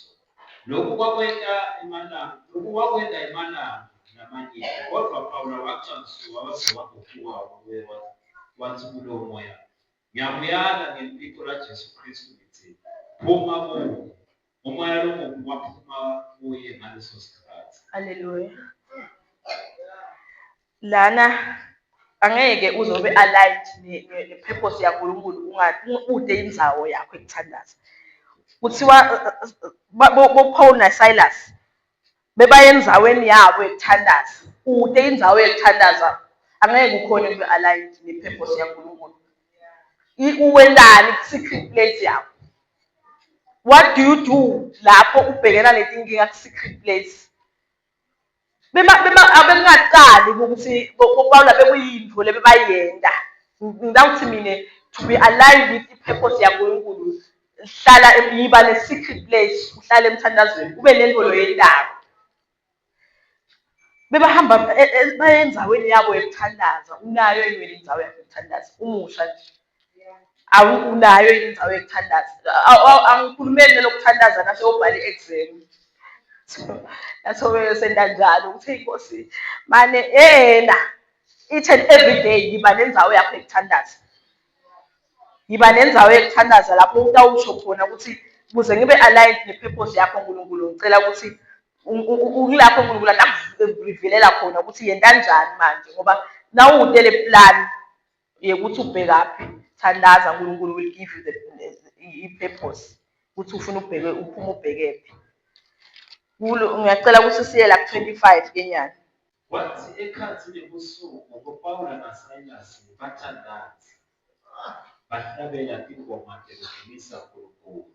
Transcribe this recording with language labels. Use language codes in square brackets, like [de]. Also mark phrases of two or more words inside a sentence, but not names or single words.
[ss] Lokhu kwakwenda imalanga namanye kodwa Pawulo wachamsuka waze waguquka wathi kulo moya ngiyabuyala ngempiko laJesu Kristu ngithi phuma kuwo. Umoya lo waphuma kuye ngaleso sikhathi. Hallelujah. Lana angeke uzobe aligned ne-purpose yaNkulunkulu ude indzawo yakho ekuthandaza. kuthiwa boPaul naSilas bebaya endzaweni yabo yokuthandaza. Kude indzawo yokuthandaza angeke ukhone ube aligned ne-purpose yaNkulunkulu. Uwendani ku- [en] secret place [ss] yakho? [en] What do you do [ss] lapho ubhekena netinkinga ku- [en] secret place? [ss] Abengaqali ukuthi boPaul bekuyintfo lebebayenda. Ngidawuthi mina [en] to be aligned with [ss] i-purpose yaNkulunkulu, hlala yiba ne- [en] secret place, [ss] uhlale emthandazweni, ube nento loyendayo. Bebahamba baya endzaweni yabo yokuthandaza. Unayo yini wena indzawo yakho yokuthandaza? Umusha nje. Unayo yini indzawo yokuthandaza? Angikhulumeli nelokuthandaza naseyobhala i-exam. Naso senda njalo ukuthi inkosi mane [en] each and every day [ss] yiba nendzawo yakho yokuthandaza. Yiba nendzawo yokuthandaza lapho utawusho khona ukuthi ukuze ngibe aligned ne-purpose yakho uNkulunkulu, ngicela ukuthi ulapho uNkulunkulu akurevealela khona ukuthi yenta njani manje, ngoba nawudele plan yokuthi ubhekaphi, thandaza, uNkulunkulu [en] will give you [ss] i-purpose ukuthi ufuna uphume ubhekephi. Ngiyacela ukuthi siye la ku-25 kenyanga. Wathi ekhathini ebusuku boPaul naSilas bathandaza, bahlabela ingoma bedumisa uNkulunkulu.